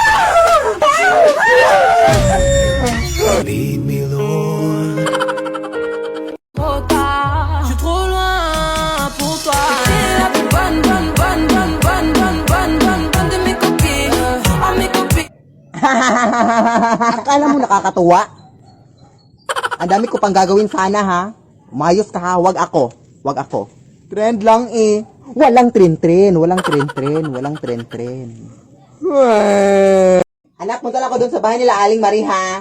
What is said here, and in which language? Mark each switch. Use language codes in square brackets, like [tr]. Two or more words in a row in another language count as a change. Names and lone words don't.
[en] Lead me, Lord. [fr] Je suis trop loin pour toi. T'es la plus bonne de mes copines. Oh, mes copines. [tl] Akala mo nakakatuwa? Ang dami ko pang gagawin sana, ha? Umayos ka, ha? Wag ako. Wag ako. Trend lang, eh. Walang tren-tren. Anak, punta lang ako doon sa bahay nila Aling Marie, ha?